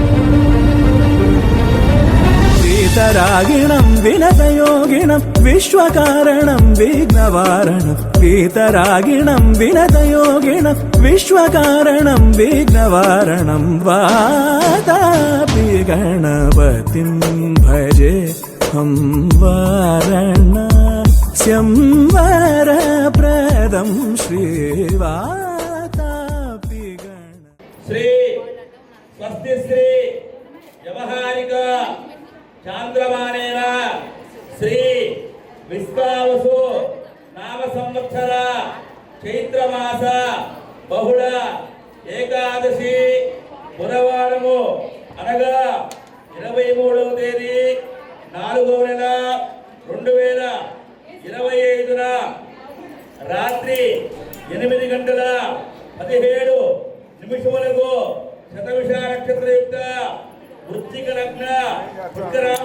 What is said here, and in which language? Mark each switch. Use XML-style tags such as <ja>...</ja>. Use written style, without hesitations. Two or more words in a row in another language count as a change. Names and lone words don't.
<sa>वीतरागिणं विनतयोगिनं विश्वकारणं विघ्नवारणं वीतरागिणं विनतयोगिनं विश्वकारणं विघ्नवारणं वातापि गणपतिं भजे हम वारणा स्यंवरप्रदं श्रीवातापि गण श्री स्वस्ति श्री व्यवहारिक चांद्रमानेन श्री विश्वावसु नाम संवत्सर चैत्रमास बहुळ</sa> <te>ఏకాదశి బుధవారము అనగా 23వ తేదీ 4వ నెల 2025న రాత్రి 8 గంటల 17 నిమిషములకు శతవిష నక్షత్రయుక్త వృశ్చిక లగ్న పుష్కరామ</te>